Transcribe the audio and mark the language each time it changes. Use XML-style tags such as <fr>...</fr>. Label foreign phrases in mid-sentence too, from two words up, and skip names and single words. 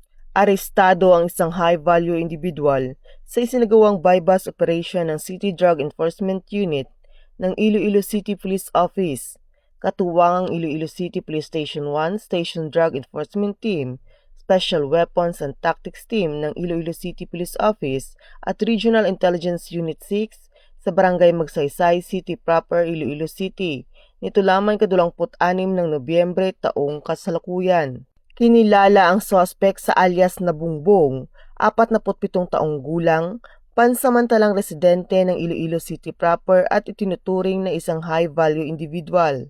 <tl>Arestado ang isang</tl> <en>high-value individual</en> <tl>sa isinagawang</tl> <en>bypass operation</en> <tl>ng City Drug Enforcement Unit ng Iloilo City Police Office, katuwang ang Iloilo City Police Station 1 Station Drug Enforcement Team, Special Weapons and Tactics Team ng Iloilo City Police Office at Regional Intelligence Unit 6 sa Barangay Magsaysay City Proper, Iloilo City, nito lamang 26 ng Nobyembre taong kasalukuyan. Kinilala ang suspect sa alias na Bungbong, 47 taong gulang, pansamantalang residente ng Iloilo City Proper at itinuturing na isang</tl> <en>high-value individual.</en>